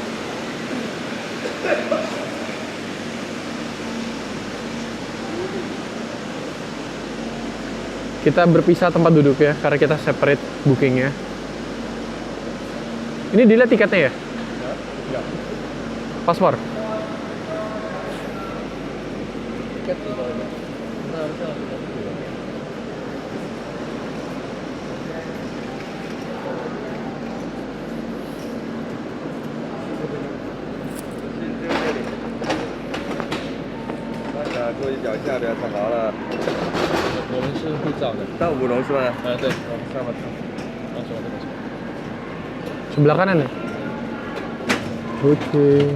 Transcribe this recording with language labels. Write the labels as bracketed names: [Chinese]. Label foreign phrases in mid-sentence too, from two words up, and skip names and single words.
[Indonesian] Kita berpisah tempat duduk ya, karena kita separate bookingnya. Ini dilihat tiketnya ya? Ya. Paspor? Tiket di bawah. Kita harusnya langsung dulu. [Chinese] 注意脚下，不要踩牢了。我们是会照的。到五楼是吧？对，我们上了车。 [Indonesian] langsung ke masuk. Sebelah kanan ya? Oke.